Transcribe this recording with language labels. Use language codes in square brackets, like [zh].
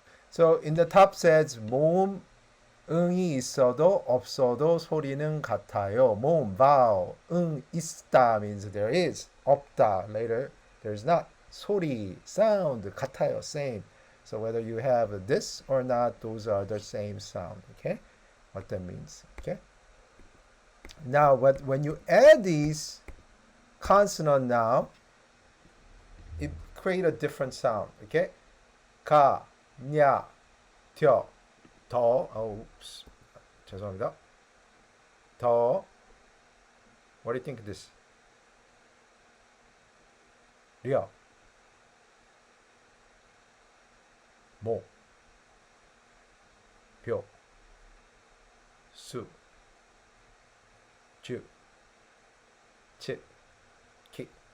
[en] So in the top says [ko] 모음 응이 있어도 없어도 소리는 같아요. [en] 모음 vowel 있다 means there is. 없다 later there's not. 소리 sound 같아요 same. So whether you have this or not, those are the same sound. Okay, what that means. Okay. Now when you add these consonant now, it create a different sound. Okay. [ko] 가 냐, 텨, 더, oops, 죄송합니다. [en] 더, what do you think of this? [ko] 려, 모, 표, 수, 주, 치, 키.